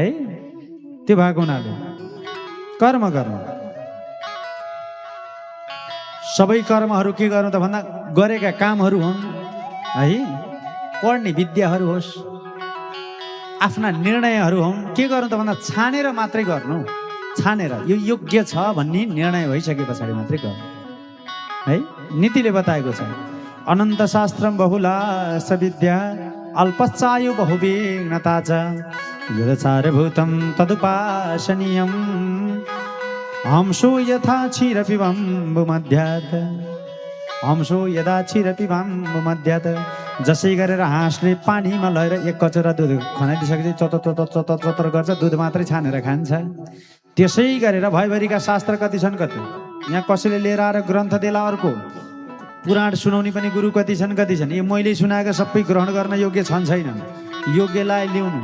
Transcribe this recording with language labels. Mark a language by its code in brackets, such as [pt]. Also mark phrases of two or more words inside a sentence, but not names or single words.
[ne] त्यो भएको हुनाले कर्म गर्नु, सबै कर्महरू के गर्नु त भन्दा गरेका कामहरू हुन् है, पढ्ने विद्याहरू होस्, आफ्ना निर्णयहरू हुन्। के गर्नु त भन्दा छानेर मात्रै गर्नु, छानेर यो योग्य छ भन्ने निर्णय भइसके पछाडि मात्रै गर्नु है। नीतिले बताएको छ [sa] अनन्त शास्त्रम बहुला सविद्या अल्पचायु बहुविघ्नता च यदसारभूतं तदुपासनीयम् हंसो यथा क्षीरपिबम्बुमध्यात्, हंसो यदा क्षीरपिबम्बुमध्यात्। [ne] जसै गरेर हाँसले पानीमा लगेर एक कचौरा दुध खनाइदिइसकेपछि चतर चतर चतर चतर गर्छ, दुध मात्रै छानेर खान्छ, त्यसै गरेर भयभरिका शास्त्र कति छन् कति, यहाँ कसैले लिएर आएर ग्रन्थ देला अर्को, पुराण सुनाउने पनि गुरु कति छन्। यो मैले सुनाएको सबै ग्रहण गर्न योग्य छन् छैनन्, योग्यलाई ल्याउनु।